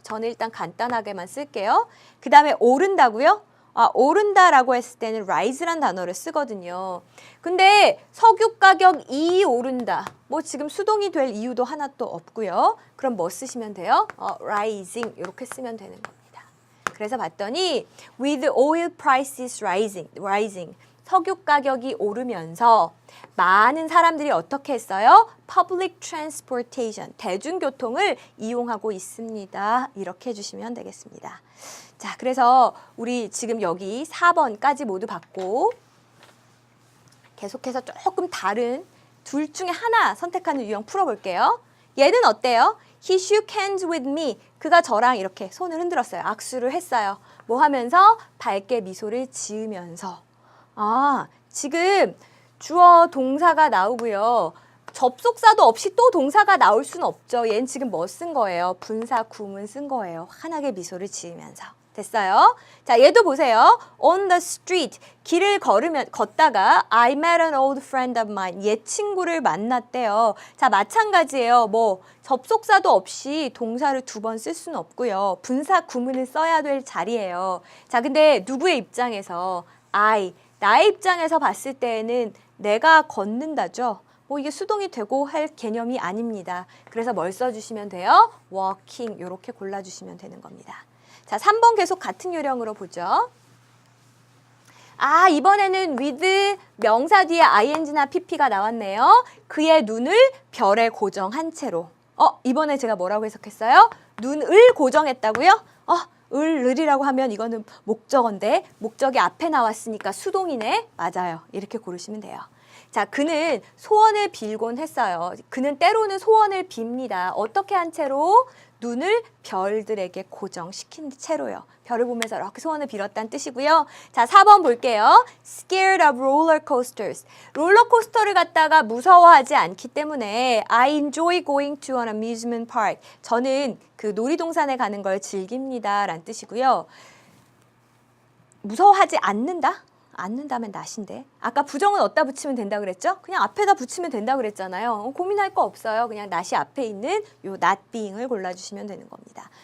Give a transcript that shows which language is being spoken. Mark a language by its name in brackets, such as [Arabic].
[Korean] 저는 일단 간단하게만 쓸게요. 그 다음에 오른다고요? 오른다라고 했을 때는 rise란 단어를 쓰거든요. 근데 석유 가격이 오른다. 뭐 지금 수동이 될 이유도 하나 또 없고요. 그럼 뭐 쓰시면 돼요? rising 이렇게 쓰면 되는 겁니다. 그래서 봤더니 [English] with oil prices rising. [Korean] 석유 가격이 오르면서 많은 사람들이 어떻게 했어요? [English] Public transportation, [Korean] 대중교통을 이용하고 있습니다. 이렇게 해주시면 되겠습니다. 자, 그래서 우리 지금 여기 4번까지 모두 봤고 계속해서 조금 다른 둘 중에 하나 선택하는 유형 풀어볼게요. 얘는 어때요? [English] He shook hands with me. [Korean] 그가 저랑 이렇게 손을 흔들었어요. 악수를 했어요. 뭐 하면서? 밝게 미소를 지으면서. 지금 주어 동사가 나오고요. 접속사도 없이 또 동사가 나올 수는 없죠. 얘는 지금 뭐 쓴 거예요? 분사 구문 쓴 거예요. 환하게 미소를 지으면서. 됐어요? 자, 얘도 보세요. [English] On the street. [Korean] 길을 걷다가 [English] I met an old friend of mine. [Korean] 옛 친구를 만났대요. 자, 마찬가지예요. 뭐 접속사도 없이 동사를 2번 쓸 수는 없고요. 분사 구문을 써야 될 자리예요. 자, 근데 누구의 입장에서 나의 입장에서 봤을 때에는 내가 걷는다죠. 뭐 이게 수동이 되고 할 개념이 아닙니다. 그래서 뭘 써주시면 돼요? walking 이렇게 골라주시면 되는 겁니다. 자, 3번 계속 같은 요령으로 보죠. 이번에는 with 명사 뒤에 ing나 pp가 나왔네요. 그의 눈을 별에 고정한 채로. 이번에 제가 뭐라고 해석했어요? 눈을 고정했다고요? 을이라고 하면 이거는 목적어인데 목적이 앞에 나왔으니까 수동이네. 맞아요. 이렇게 고르시면 돼요. 자, 그는 소원을 빌곤 했어요. 그는 때로는 소원을 빕니다. 어떻게 한 채로? 눈을 별들에게 고정시킨 채로요. 별을 보면서 이렇게 소원을 빌었다는 뜻이고요. 자, 4번 볼게요. [English] Scared of roller coasters. [Korean] 롤러코스터를 갖다가 무서워하지 않기 때문에 [English] I enjoy going to an amusement park. [Korean] 저는 그 놀이동산에 가는 걸 즐깁니다. 라는 뜻이고요. 무서워하지 않는다? 않는다면 낫인데. 아까 부정은 어디다 붙이면 된다 그랬죠? 그냥 앞에다 붙이면 된다 그랬잖아요. 고민할 거 없어요. 그냥 낫이 앞에 있는 요 not being을 골라주시면 되는 겁니다.